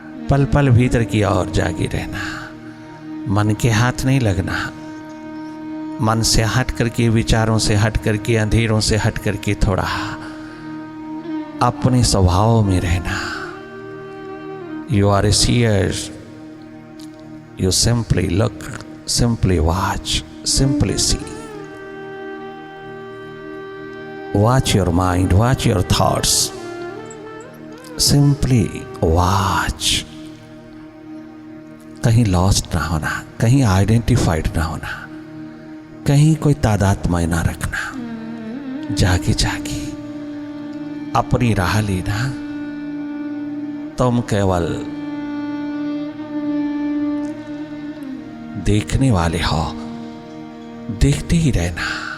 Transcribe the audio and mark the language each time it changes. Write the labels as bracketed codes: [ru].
[hi] पल पल भीतर की ओर जागे रहना, मन के हाथ नहीं लगना। मन से हट करके, विचारों से हट करके, अंधेरों से हट करके थोड़ा अपने स्वभाव में रहना। [en] You are a seer. You simply look, simply watch, simply see. Watch your mind, watch your thoughts. Simply watch. [hi] कहीं लॉस्ट ना होना, कहीं आइडेंटिफाइड ना होना, कहीं कोई तादात्म्य ना रखना। जागी जागी अपनी राह लेना। तुम केवल देखने वाले हो, देखते ही रहना।